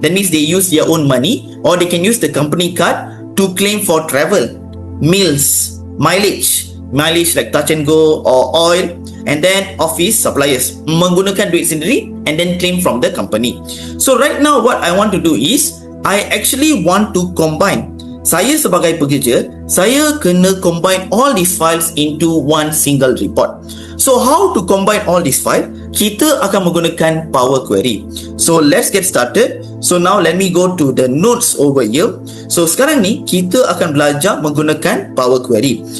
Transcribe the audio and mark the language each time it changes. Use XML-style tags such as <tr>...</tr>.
<en>That means they use their own money, or they can use the company card to claim for travel, meals, mileage like touch and go or oil, and then office suppliers,</en> <ms>menggunakan duit sendiri</ms> <en>and then claim from the company. So right now what I want to do is, I actually want to combine.</en> <ms>Saya sebagai pekerja, saya kena</ms> <en>combine all these files into one single report. So how to combine all these files?</en> <ms>Kita akan menggunakan Power Query.</ms> <en>So let's get started. So now let me go to the notes over here.</en> <ms>So sekarang ni kita akan belajar menggunakan Power Query.</ms>